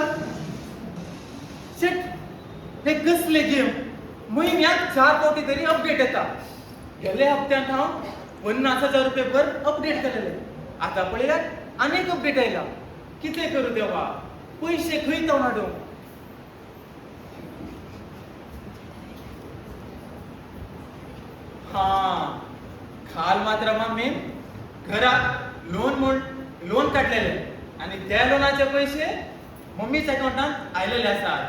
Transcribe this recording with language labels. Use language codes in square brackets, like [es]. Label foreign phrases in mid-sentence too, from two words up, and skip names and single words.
[kok] शेट हे कसले गेम. महिन्यात 4 कोटी तरी अपडेट येता. गेल्या हप्त्यात हांव 50,000 रुपये पर अपडेट केलेले. आता पळयात अनेक अपडेट आयला. कितें करू देवा पैसे खंय तो हाडूं. [mr] हा खाल मात्र मम्मी घरात लोन काढलेले आणि त्या लोनाचे पैसे मम्मीच्या अकाउंटात आलेले असतात.